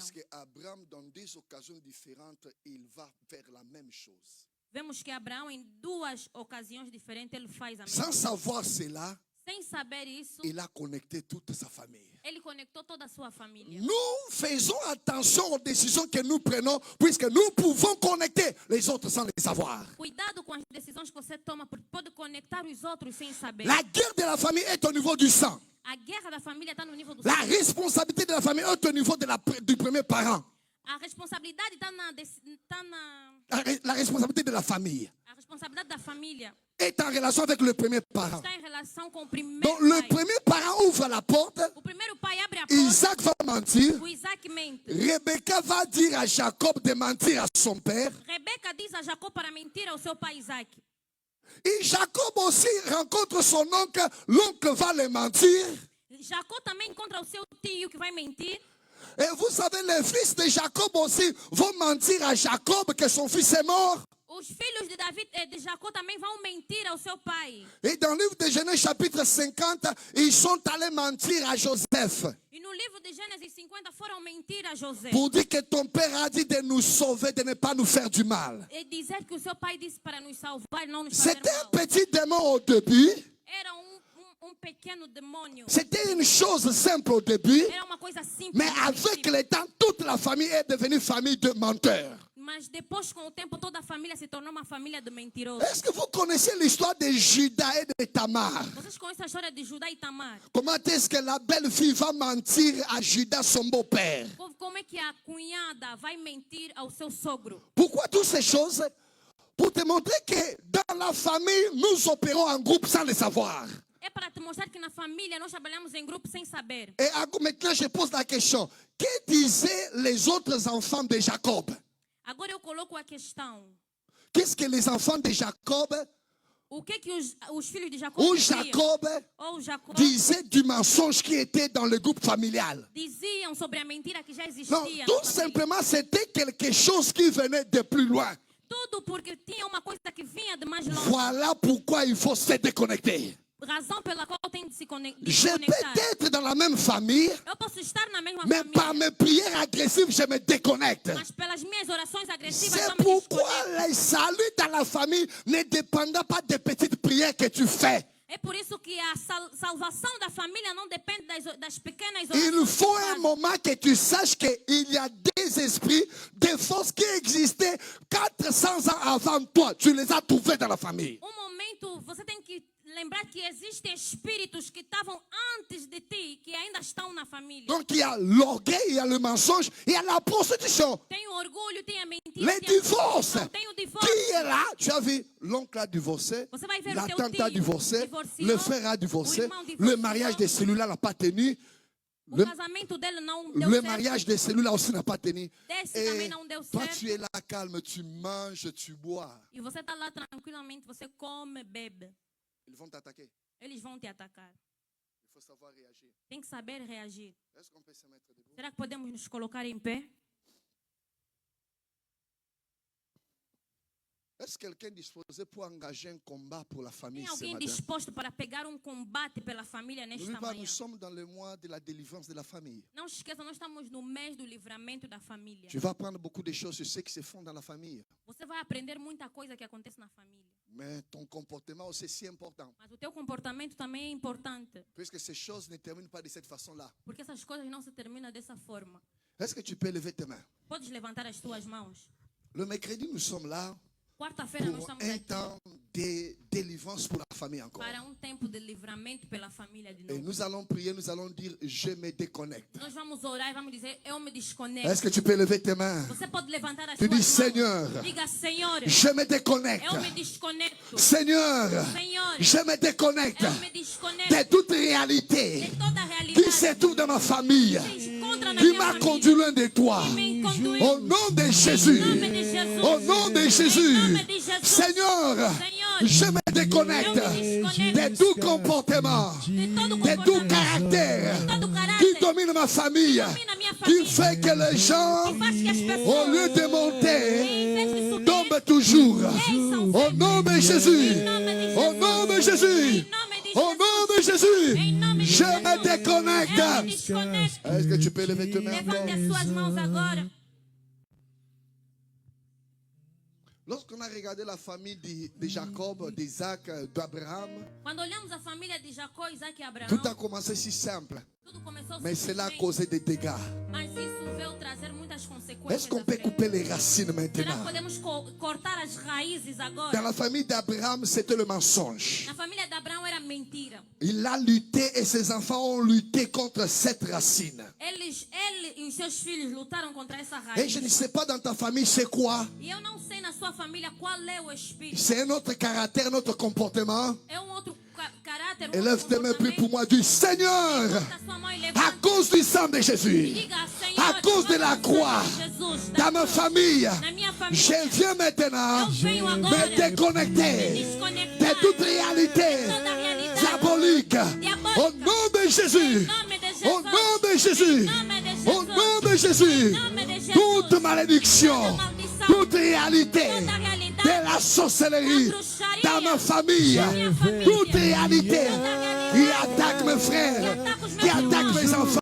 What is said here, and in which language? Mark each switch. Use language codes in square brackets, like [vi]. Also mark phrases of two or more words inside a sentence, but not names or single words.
[fr] Puisque Abraham, dans des occasions différentes, il va faire la même chose. [pt] Vemos que Abraão, em duas ocasiões diferentes, ele faz a mesma [fr] Sans [pt] coisa. [fr] savoir cela, [pt] Sem saber isso, [fr] il a connecté toute sa famille. [pt] ele conectou toda a sua família. [fr] Nous faisons attention aux décisions que nous prenons, puisque nous pouvons connecter les autres sans les savoir. [pt] Cuidado com as decisões que você toma, porque pode conectar os outros sem saber. [fr] La guerre de la famille est au niveau du sang. [pt] A guerra da família está no nível do [fr] La [pt] sangue. [fr] responsabilité de la famille est au niveau du premier parent. [pt] A responsabilidade está [fr] La responsabilité de la famille [pt] a responsabilidade da família [fr] est en relation avec le premier parent. [pt] está em relação com o primeiro [fr] Donc le [pt] pai. [fr] premier parent ouvre la porte, [pt] O primeiro pai abre a porta, [fr] Isaac va mentir, [pt] o Isaac mente. [fr] Rebecca va dire à Jacob de mentir à son père, [pt] Rebeca diz a Jacó para mentir ao seu pai Isaac. [fr] et Jacob aussi rencontre son oncle, l'oncle va le mentir. [pt] Jacó também encontra o seu tio que vai mentir. [fr] Et vous savez, les fils de Jacob aussi vont mentir à Jacob que son fils est mort. [pt] Os filhos de David e de Jacó também vão mentir ao seu pai. [fr] Et dans le livre de Genèse chapitre 50, ils sont allés mentir à Joseph [pt] E no livro de Gênesis 50 foram mentir a José. [fr] pour dire que ton père a dit de nous sauver, de ne pas nous faire du mal. [pt] E dizer que o seu pai disse para nos salvar e não nos fazer [fr] C'était un [pt] mal. [fr] petit démon au début. [pt] Era pequeno demônio. [fr] C'était une chose simple au début. [pt] Era uma coisa simples. [fr] Mais avec le temps, toute la famille est devenue famille de menteurs. [pt] Mas depois, com o tempo, toda a família se tornou uma família de mentirosos. [fr] Est-ce que vous connaissez l'histoire de Judas et de Tamar? [pt] Vocês conhecem a história de Judá e Tamar? [fr] Comment est-ce que la belle-fille va mentir à Judas, son beau-père? [pt] Como é que a cunhada vai mentir ao seu sogro? [fr] Pourquoi toutes ces choses? Pour te montrer que dans la famille, nous opérons en groupe sans le savoir. [pt] É para te mostrar que na família nós trabalhamos em grupo sem saber. [fr] Et maintenant, je pose la question. Que disaient les autres enfants de Jacob? [pt] Agora eu coloco a questão. [fr] Qu'est-ce que les enfants de Jacob [pt] O que os filhos de Jacó [fr] ou [pt] diziam? [fr] Jacob disaient du mensonge qui était dans le groupe familial? [pt] Diziam sobre a mentira que já existia. [fr] Non, tout simplement, c'était quelque chose qui venait de plus loin. [pt] Tudo porque tinha uma coisa que vinha de mais longe. [fr] Voilà pourquoi il faut se déconnecter. [pt] Razão pela qual tem de se [fr] Je [pt] conectar. [fr] peux être dans la même famille, [pt] Eu posso estar na mesma [fr] mais [pt] família. [fr] par mes prières agressives, je me déconnecte. [pt] Mas pelas minhas orações agressivas [fr] C'est [pt] eu me [fr] pourquoi [pt] desconecto. [fr] le salut dans la famille ne dépend pas des petites prières que tu fais. [pt] É por isso que a salvação da família não depende das pequenas orações. [fr] Il faut un moment que tu saches qu'il y a des esprits, des forces qui existaient 400 ans avant toi. Tu les as trouvés dans la famille. [pt] Momento, você tem que lembrar que existem espíritos que estavam antes de ti, que ainda estão na família. [fr] Donc il y a l'orgueil, il y a le mensonge, il y a la prostitution. [pt] Tem o orgulho, tem a mentira, [fr] Les [pt] tem a [fr] divorces. [pt] corrupção, tem o divórcio. [fr] Qui est là? Tu as vu, l'oncle a divorcé, [pt] Você vai ver [fr] la [pt] o teu [fr] tante a [pt] tio [fr] divorcé, [pt] divorciou, [fr] le frère a divorcé, [pt] o irmão [fr] le [pt] divorciou, [fr] mariage de celui-là n'a pas tenu, [pt] o casamento dele não deu [fr] le [pt] certo. [fr] mariage de celui-là aussi n'a pas tenu. [pt] Desse [fr] Et [pt] também não deu [fr] toi, [pt] certo. [fr] tu es là calme, tu manges, tu bois. [pt] E você está lá tranquilamente, você come, bebe. [fr] Ils vont t'attaquer. [pt] Eles vão te atacar. [fr] Il faut savoir réagir. [pt] Tem que saber reagir. [fr] Est-ce qu'on peut se mettre debout? [pt] Será que podemos nos colocar em pé? [fr] Est-ce quelqu'un disposé pour engager un combat pour la famille [pt] Tem [fr] ce [pt] alguém [fr] matin? [pt] disposto para pegar combate pela família nesta [fr] N'oublie pas, [pt] manhã? [fr] nous sommes dans le mois de la délivrance de la famille. [pt] Não esqueça, nós estamos no mês do livramento da família. [fr] Tu vas apprendre beaucoup de choses sur ce qui se font dans la famille. [pt] Você vai aprender muita coisa que acontece na família. [fr] Mais ton comportement aussi est si important. [pt] Mas o teu comportamento também é importante. [fr] Puisque ces choses ne terminent pas de cette façon-là. [pt] Porque essas coisas não se terminam dessa forma. [fr] Est-ce que tu peux lever tes mains? [pt] Podes levantar as tuas mãos. [fr] Le mercredi, nous sommes là [pt] Quarta-feira nós [fr] pour [pt] estamos [fr] un [pt] aqui [fr] temps de délivrance pour la famille encore. [pt] para tempo de livramento pela família de [fr] Et [pt] novo. [fr] nous allons prier, nous allons dire, je me déconnecte. [pt] Nós vamos orar e vamos dizer, eu me desconecto. [fr] Est-ce que tu peux lever tes mains? [pt] Você pode levantar as [fr] Tu [pt] suas [fr] dis, [pt] mãos. [fr] Seigneur, [pt] Diga, Senhor, [fr] je me déconnecte. [pt] eu me desconecto. [fr] Seigneur, [pt] Senhor, [fr] je me déconnecte [pt] eu me desconecto [fr] de toute réalité [pt] de toda a [fr] qui [pt] realidade [fr] se trouve dans ma famille, [pt] que se encontra na [fr] qui [pt] minha [fr] m'a [pt] família. [fr] conduit loin de toi. [pt] Que me conduz. [fr] Au nom de Jésus. [pt] Em nome de Jesus. [fr] Au nom de [pt] Em [fr] Jésus. [pt] nome de Jesus. [fr] Seigneur, [pt] Senhor, [fr] je me déconnecte [pt] eu me desconecto [fr] de tout comportement, [pt] de todo [fr] de tout [pt] comportamento, [fr] caractère [pt] de todo [fr] qui [pt] caráter [fr] domine ma famille, [pt] domina minha [fr] qui [pt] família, [fr] fait que les gens, [pt] que faz que as [fr] au [pt] pessoas, [fr] lieu de [pt] em [fr] monter, [pt] vez de subir, [fr] tombent toujours. [pt] desçam [fr] Au nom de Jésus. [pt] Em nome de [fr] Au nom de Jésus. [pt] Em nome de [fr] Au nom de [pt] Jesus. [fr] Jésus. [pt] Em nome de [fr] Je [pt] Jesus. [fr] me déconnecte. [pt] Eu me desconecto. [fr] Est-ce que tu peux lever tes mains [pt] Levante [fr] encore? [pt] as suas mãos agora. [fr] Lorsqu'on a regardé la famille de Jacob, d'Isaac, d'Abraham, [pt] Quando olhamos a família de Jacó, Isaac e Abraão, [fr] tout a commencé si simple, [pt] tudo começou [fr] mais cela a [pt] simplesmente, [fr] causé des dégâts. [pt] mas isso veio trazer muitas consequências. [fr] Est-ce qu'on [pt] à [fr] peut [pt] frente. [fr] couper les racines [pt] Será [fr] maintenant? [pt] que podemos cortar as raízes agora? [fr] Dans la famille d'Abraham, c'était le mensonge. [pt] Na família de Abraão era mentira. [fr] Il a lutté et ses enfants ont lutté contre cette racine. [pt] Ele e os seus filhos lutaram contra essa [fr] Et [pt] raiz. [fr] je ne sais pas dans ta famille c'est quoi. [pt] E eu não sei na sua família qual é o espírito. [fr] C'est un autre caractère, notre comportement. [pt] É outro caráter, [fr] Élève tes mains, prie pour moi, dis Seigneur, [pt] Levanta sua mão e [fr] à [pt] levanta. [fr] cause du sang de Jésus, [pt] Diga, Senhor, [fr] à cause de la croix, [pt] Jesus, [fr] dans ma famille, [pt] na minha família, [fr] je viens maintenant [pt] eu venho agora [fr] me déconnecter [pt] me desconectar [fr] de toute réalité [pt] toda a realidade [fr] diabolique. Au nom de Jésus, [pt] em nome de Jesus, [fr] au nom de Jésus, [pt] em nome de Jesus, [fr] au nom de Jésus, [pt] em nome de Jesus, [fr] toute malédiction, [pt] toda maldição, [fr] toute réalité [pt] toda a realidade [fr] de la sorcellerie [pt] da bruxaria, [fr] dans ma famille, [pt] na minha família, [fr] toute réalité [pt] toda a realidade [fr] qui attaque mes frères, qui attaque mes enfants,